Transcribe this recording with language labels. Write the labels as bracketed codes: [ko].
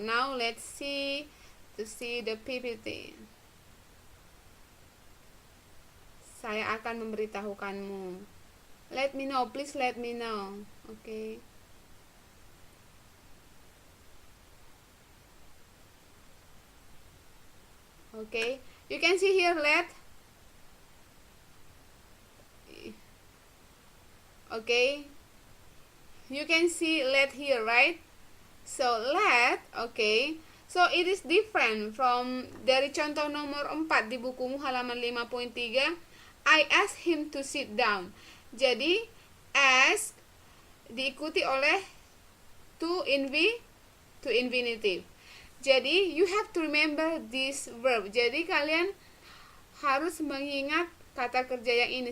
[en] Now let's see to see the PPT. [id] Saya akan memberitahukanmu. [en] Let me know, please let me know. Okay. Okay, you can see here let. Okay, you can see let here, right? So let, okay. So it is different from [id] dari contoh nomor 4 di bukumu halaman 5.3. [en] I ask him to sit down. [id] Jadi ask diikuti oleh [en] to infinitive. Jadi you have to remember this verb. [id] Jadi kalian harus mengingat kata kerja yang ini.